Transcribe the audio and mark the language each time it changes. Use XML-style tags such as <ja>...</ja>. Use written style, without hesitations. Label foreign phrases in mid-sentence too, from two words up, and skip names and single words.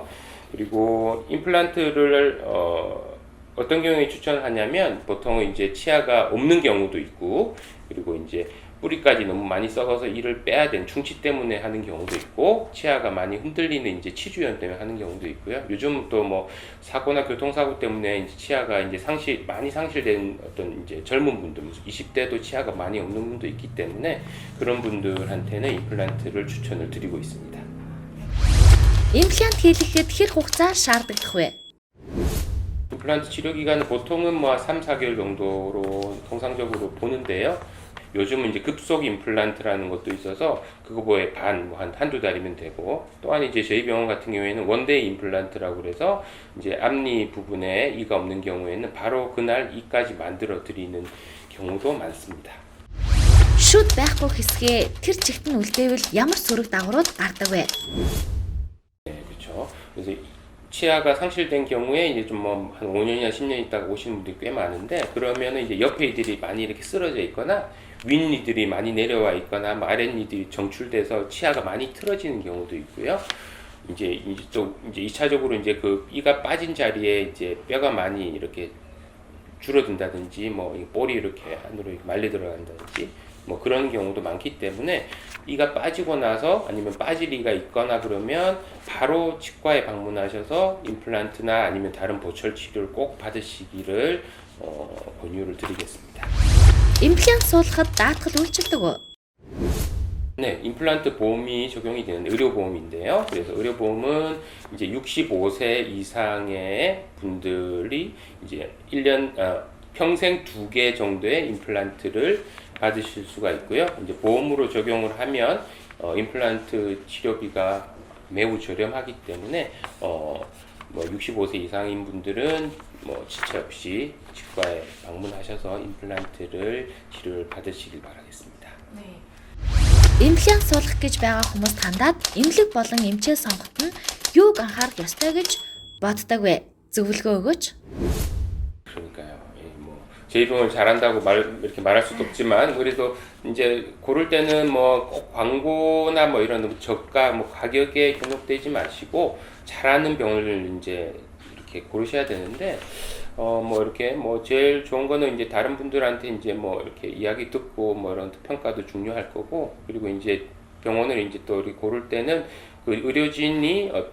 <ko>그리고 임플란트를 어떤 경우에 추천하냐면 보통은 이제 치아가 없는 경우도 있고 그리고 이제 뿌리까지 너무 많이 썩어서 이를 빼야 되는 충치 때문에 하는 경우도 있고 치아가 많이 흔들리는 이제 치주염 때문에 하는 경우도 있고요. 요즘 또 뭐 사고나 교통사고 때문에 이제 치아가 이제 많이 상실된 어떤 이제 젊은 분들, 20대도 치아가 많이 없는 분도 있기 때문에 그런 분들한테는 임플란트를 추천을 드리고 있습니다.</ko> <mn>Имплант хийлгэхэд хэр хугацаа шаардагдах вэ?</mn> <ko>임플란트 치료 기간은 보통은 뭐 3, 4개월 정도로 통상적으로 보는데요. 요즘은 이제 급속 임플란트라는 것도 있어서 그거에 한두 달이면 되고 또한 이제 저희 병원 같은 경우에는 원데이 임플란트라고 그래서 이제 앞니 부분에 이가 없는 경우에는 바로 그날 이까지 만들어 드리는 경우도 많습니다.</ko> <mn>Шүд байхгүй хэсгээ тэр чигт нь үлдээвэл ямар сөрөг дагаврууд гардаг вэ?</mn> <ko>네, 그렇죠. 그래서 치아가 상실된 경우에 이제 좀 뭐 한 5년이나 10년 있다가 오시는 분들이 꽤 많은데 그러면은 이제 옆에 이들이 많이 이렇게 쓰러져 있거나 윗니들이 많이 내려와 있거나 아랫니들이 정출돼서 치아가 많이 틀어지는 경우도 있고요. 이제 또 이제 2차적으로 이제 그 이가 빠진 자리에 이제 뼈가 많이 이렇게 줄어든다든지 뭐 볼이 이렇게 안으로 말려 들어간다든지 뭐 그런 경우도 많기 때문에 이가 빠지고 나서 아니면 빠질 이가 있거나 그러면 바로 치과에 방문하셔서 임플란트나 아니면 다른 보철 치료를 꼭 받으시기를 권유를 드리겠습니다.</ko> <mn>Имплант суулгахад даатгал үйлчилдэг үү?</mn> <ko>네, 임플란트 보험이 적용이 되는 의료보험인데요. 그래서 의료보험은 이제 65세 이상의 분들이 이제 평생 2개 정도의 임플란트를 받으실 수가 있고요. 이제 보험으로 적용을 하면 임플란트 치료비가 매우 저렴하기 때문에 뭐 65세 이상인 분들은 뭐 지체 없이 치과에 방문하셔서 임플란트를 치료를 받으시길 바라겠습니다.</ko> <mn>Имплант суулгах гэж байгаа хүмүүст хандаад эмнэлэг болон эмчээ сонгоход нь юуг анхаарах ёстой гэж боддог вэ? Зөвлөгөө өгөөч.</mn> <ko>그러니까요. 뭐 저희 병을 잘한다고 이렇게 말할 수도 없지만 그래도 이제 고를 때는 뭐 꼭 광고나 뭐 이런 저가 뭐 가격에 현혹되지 마시고 잘하는 병을 이제 이렇게 고르셔야 되는데 뭐 이렇게 뭐 제일 좋은 거는 이제 다른 분들한테 이제 뭐 이렇게 이야기 듣고 뭐 이런 평가도 중요할 거고 그리고 이제 병원을 이제 또 이렇게 고를 때는 그 의료진이</ko>